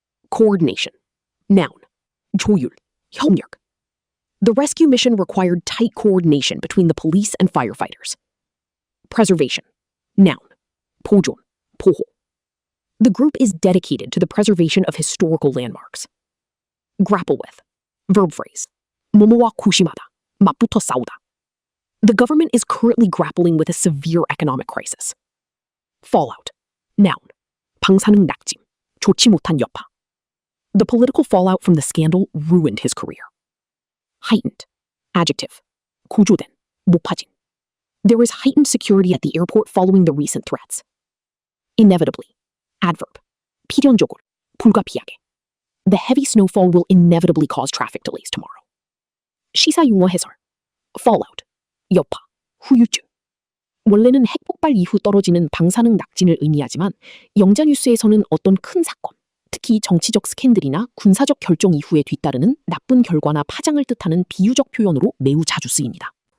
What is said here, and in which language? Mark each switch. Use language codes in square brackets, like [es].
[en] Coordination. Noun. [ko] 조율, 협력. [en] The rescue mission required tight coordination between the police and firefighters. Preservation. Noun. [ko] 보존, 보호. [en] The group is dedicated to the preservation of historical landmarks. Grapple with. Verb phrase. [ko] 뭐뭐와 구심하다, 맞붙어 싸우다. [en] The government is currently grappling with a severe economic crisis. Fallout. Noun. [ko] 방사능 낙짐, 좋지 못한 여파. [en] The political fallout from the scandal ruined his career. Heightened. Adjective. [ko] 고조된, 높아진. [en] There is heightened security at the airport following the recent threats. Inevitably. Adverb. [ko] 필연적으로, 불가피하게. [en] The heavy snowfall will inevitably cause traffic delays tomorrow. [ko] 시사용어 해설. Fallout. 여파, 후유증. 원래는 핵폭발 이후 떨어지는 방사능 낙진을 의미하지만 영자뉴스에서는 어떤 큰 사건, 특히 정치적 스캔들이나 군사적 결정 이후에 뒤따르는 나쁜 결과나 파장을 뜻하는 비유적 표현으로 매우 자주 쓰입니다.